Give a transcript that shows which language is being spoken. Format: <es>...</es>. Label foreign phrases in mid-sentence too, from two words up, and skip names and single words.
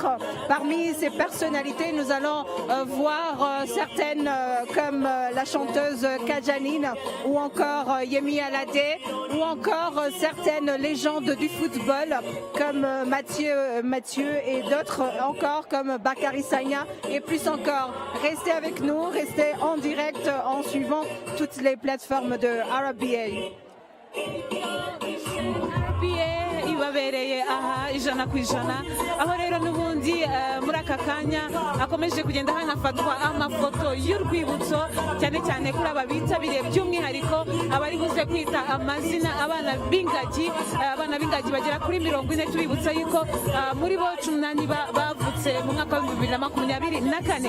<fr>Parmi ces personnalités, nous allons voir certaines comme la chanteuse Kajanine ou encore Yemi Alade, ou encore certaines légendes du football comme Mathieu et d'autres encore comme Bakary Sagna et plus encore. Restez avec nous, restez en direct en suivant toutes les plateformes de RBA.</fr> <rw>ibabereye aha ijana ku ijana, aho rero n'ubundi muri aka kanya akomeje kugenda hanafatwa amafoto y'urwibutso cyane cyane kuri aba bitabiriye by'umwihariko abari buze kwita amazina abana b'ingagi bagera kuri 40, tubibutsa yuko muri bo 18 bavutse mu mwaka wa 2024.</rw>